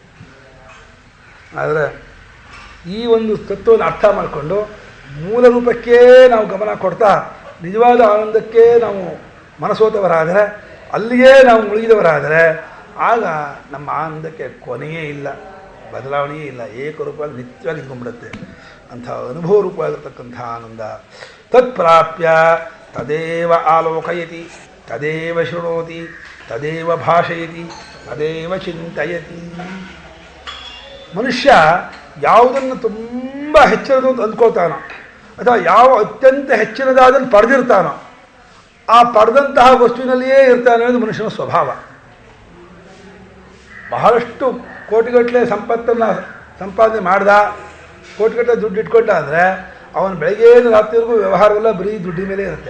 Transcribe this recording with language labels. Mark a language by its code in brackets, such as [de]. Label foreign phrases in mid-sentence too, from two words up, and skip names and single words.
[kn] ಆದರೆ ಈ ಒಂದು ತತ್ವವನ್ನು ಅರ್ಥ ಮಾಡಿಕೊಂಡು ಮೂಲ ರೂಪಕ್ಕೇ ನಾವು ಗಮನ ಕೊಡ್ತಾ ನಿಜವಾದ ಆನಂದಕ್ಕೆ ನಾವು ಮನಸೋತವರಾದರೆ, ಅಲ್ಲಿಯೇ ನಾವು ಮುಳುಗಿದವರಾದರೆ ಆಗ ನಮ್ಮ ಆನಂದಕ್ಕೆ ಕೊನೆಯೇ ಇಲ್ಲ, ಬದಲಾವಣೆಯೇ ಇಲ್ಲ. ಏಕರೂಪವಾಗಿ ನಿತ್ಯವಾಗಿ ಇದ್ಕೊಂಡ್ಬಿಡುತ್ತೆ. ಅಂಥ ಅನುಭವ ರೂಪವಾಗಿರ್ತಕ್ಕಂಥ ಆನಂದ [sa] ತತ್ಪ್ರಾಪ್ಯ ತದೇವ ಆಲೋಕಯತಿ, ತದೇವ ಶೃಣೋತಿ, ತದೇವ ಭಾಷಯತಿ, ತದೇವ ಚಿಂತಯತಿ. [kn] ಮನುಷ್ಯ ಯಾವುದನ್ನು ತುಂಬ ಹೆಚ್ಚಿನದು ಅಂತ ಅಂದ್ಕೊಳ್ತಾನೋ ಅಥವಾ ಯಾವ ಅತ್ಯಂತ ಹೆಚ್ಚಿನದಾದನ್ನು ಪಡೆದಿರ್ತಾನೋ ಆ ಪಡೆದಂತಹ ವಸ್ತುವಿನಲ್ಲಿಯೇ ಇರ್ತಾನೆ ಅನ್ನೋದು ಮನುಷ್ಯನ ಸ್ವಭಾವ. ಬಹಳಷ್ಟು ಕೋಟಿಗಟ್ಟಲೆ ಸಂಪತ್ತನ್ನು ಸಂಪಾದನೆ ಮಾಡ್ದ, ಕೋಟಿಗಟ್ಟಲೆ ದುಡ್ಡು ಇಟ್ಕೊಂಡ ಅಂದರೆ ಅವನು ಬೆಳಗ್ಗೆಯಿಂದ ರಾತ್ರಿವರೆಗೂ ವ್ಯವಹಾರವೆಲ್ಲ ಬರೀ ದುಡ್ಡಿನ ಮೇಲೆ ಇರುತ್ತೆ.